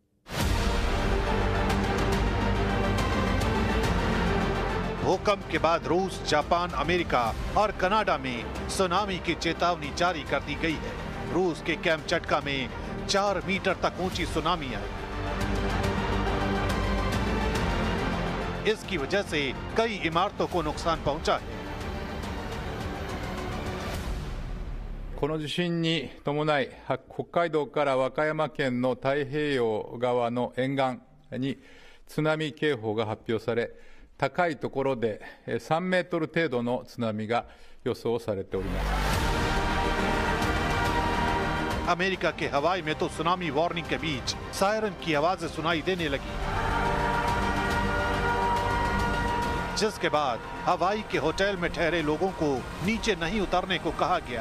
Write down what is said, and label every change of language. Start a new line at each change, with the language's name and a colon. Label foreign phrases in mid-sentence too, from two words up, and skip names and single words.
Hindi: भूकंप के बाद रूस, जापान, अमेरिका और कनाडा में सुनामी की चेतावनी जारी कर दी गई है। रूस के कैमचटका में 4 मीटर तक ऊंची सुनामी आई। इसकी वजह से कई इमारतों को नुकसान पहुंचा है।
Japanese: この地震に伴い、北海道から和歌山県の太平洋側の沿岸に津波警報が発表され、 高いところで3メートル程度の津波が予想されております。
Hindi: अमेरिका के हवाई में तो
English: tsunami warning
Hindi: के बीच सायरन की आवाजें सुनाई देने लगी, जिसके बाद हवाई के होटल में ठहरे लोगों को नीचे नहीं उतरने को कहा गया।